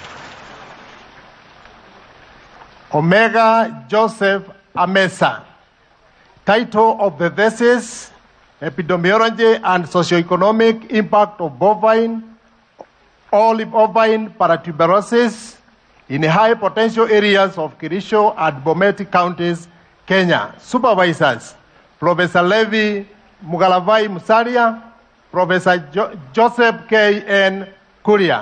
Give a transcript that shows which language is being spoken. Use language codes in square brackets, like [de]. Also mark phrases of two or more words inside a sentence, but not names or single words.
[en] Omega Joseph Amesa. Title of the thesis: Epidemiology and Socioeconomic Impact of Bovine, Olive ovine paratuberosis in high potential areas of Kirisho and Bomet counties, Kenya. Supervisors: Professor Levi Mugalavai Musaria, Professor Joseph K. N. Kuria.